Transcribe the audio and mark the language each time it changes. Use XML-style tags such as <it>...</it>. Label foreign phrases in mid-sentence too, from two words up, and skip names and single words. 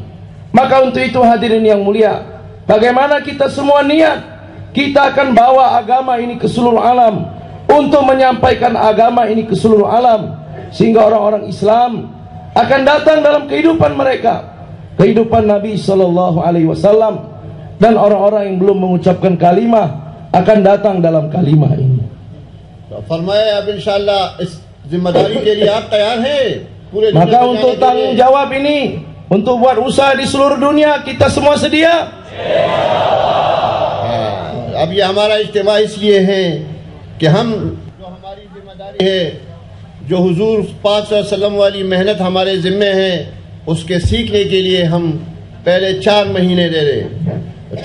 <ms>Maka untuk itu hadirin yang mulia, bagaimana kita semua niat, kita akan bawa agama ini ke seluruh alam, untuk menyampaikan agama ini ke seluruh alam, sehingga orang-orang Islam akan datang dalam kehidupan mereka, kehidupan Nabi</ms> <ar>صلى الله عليه وسلم,</ar> <ms>dan orang-orang yang belum mengucapkan kalimah akan datang dalam kalimah ini.</ms> <hi>फरमाया अब</hi> <ar>إن شاء الله</ar> <hi>इस जिम्मेदारी के लिए आप तैयार हैं?</hi> <ms>Maka untuk tanggung jawab ini untuk buat usaha di seluruh dunia. Kita semua sedia?</ms> <hi>अब ये हमारा इज्तिमा इसलिए है कि हम जो हमारी जिम्मेदारी है, जो हुजूर पाक</hi> <ar>صلى الله عليه وسلم</ar> <hi>वाली मेहनत हमारे जिम्मे है, उसके सीखने के लिए हम पहले 4 महीने दे रहे हैं।</hi>